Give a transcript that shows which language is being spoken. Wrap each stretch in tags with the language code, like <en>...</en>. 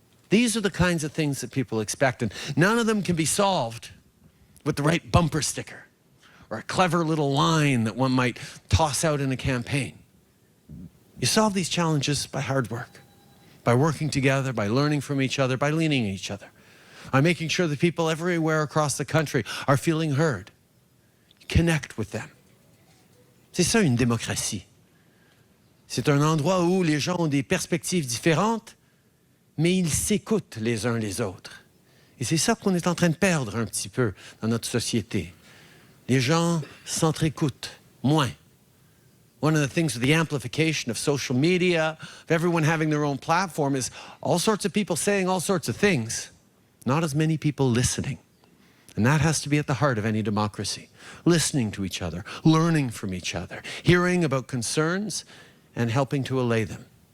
<en>These are the kinds of things that people expect, and none of them can be solved with the right bumper sticker or a clever little line that one might toss out in a campaign. You solve these challenges by hard work, by working together, by learning from each other, by leaning on each other, by making sure that people everywhere across the country are feeling heard. Connect with them.</en> <fr>C'est ça une démocratie. C'est un endroit où les gens ont des perspectives différentes, mais ils s'écoutent les uns les autres. Et c'est ça qu'on est en train de perdre un petit peu dans notre société. Les gens s'entre-écoutent moins.</fr> <en>One of the things with the amplification of social media, of everyone having their own platform, is all sorts of people saying all sorts of things, not as many people listening. And that has to be at the heart of any democracy. Listening to each other, learning from each other, hearing about concerns and helping to allay them.</en>